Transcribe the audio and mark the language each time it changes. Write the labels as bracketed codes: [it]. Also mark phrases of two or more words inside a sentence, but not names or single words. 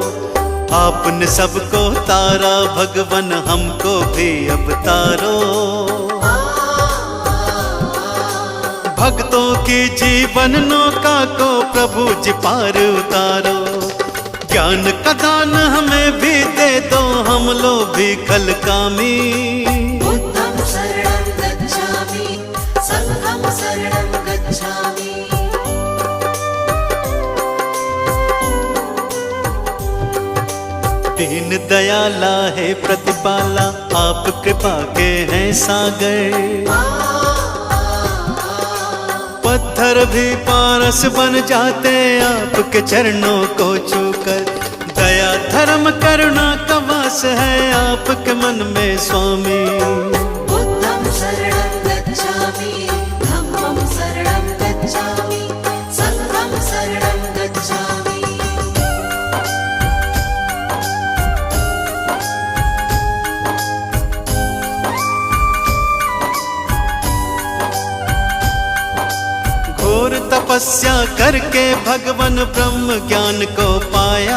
[hi] आपने सबको तारा भगवन हमको भी अब तारो। भक्तों की जीवन नौका को प्रभु जी पार उतारो। ज्ञान का दान हमें भी दे दो हम लोग भी कल कामी। [pi] बुद्धं शरणं गच्छामि, संघं शरणं गच्छामि। [hi] दीन दयाला है प्रतिपाला आप कृपा के हैं सागर। पत्थर भी पारस बन जाते आपके चरणों को छूकर। दया धर्म करुणा का वास है आपके मन में स्वामी। [pi] बुद्धं शरणं गच्छामि, धम्मं शरणं गच्छामि, संघं शरणं गच्छामि। [hi] घोर तपस्या करके भगवान ब्रह्म ज्ञान को पाया।